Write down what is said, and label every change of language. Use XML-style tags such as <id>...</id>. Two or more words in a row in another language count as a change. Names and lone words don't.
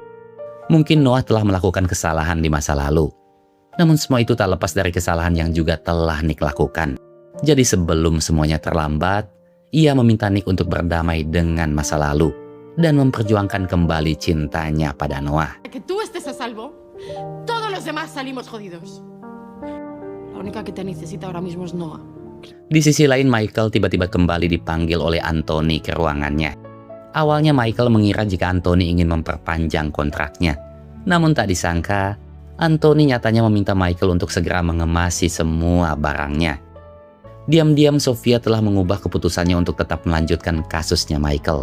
<id>Mungkin Noah telah melakukan kesalahan di masa lalu. Namun semua itu tak lepas dari kesalahan yang juga telah Nick lakukan. Jadi sebelum semuanya terlambat, ia meminta Nick untuk berdamai dengan masa lalu dan memperjuangkan kembali cintanya pada Noah.</id> <es>Que tú estés a salvo, todos los demás salimos jodidos. La única que te necesita ahora mismo es Noah.</es> <id>Di sisi lain Michael tiba-tiba kembali dipanggil oleh Anthony ke ruangannya. Awalnya Michael mengira jika Anthony ingin memperpanjang kontraknya. Namun tak disangka, Anthony nyatanya meminta Michael untuk segera mengemasi semua barangnya. Diam-diam Sofia telah mengubah keputusannya untuk tetap melanjutkan kasusnya Michael.</id>